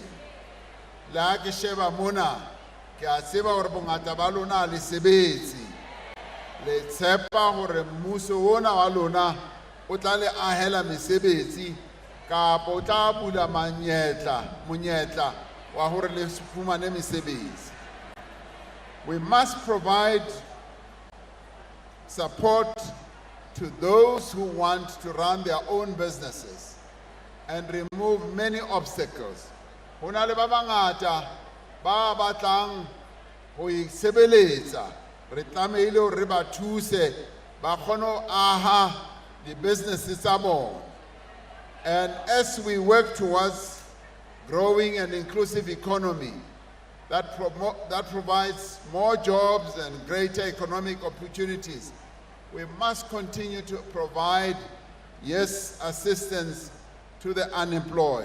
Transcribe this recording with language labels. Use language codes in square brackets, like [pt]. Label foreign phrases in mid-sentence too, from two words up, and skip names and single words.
[st] Le ha ke sheba mona ke a tseba hore bongata ba lona le sebetse, le tshepa hore mmuso ona wa lona o tla le ahela mesebetsi kapa o tla bula monyetla wa hore le fumane mesebetsi. [en] We must provide support to those who want to run their own businesses and remove many obstacles. [st] Hona le ba bangata ba batlang ho isebeletsa, re tlamehile hore re ba thuse ba kgone ho aha di businesses tsa bona. [en] And as we work towards growing an inclusive economy that provides more jobs and greater economic opportunities, we must continue to provide, yes, assistance to the unemployed.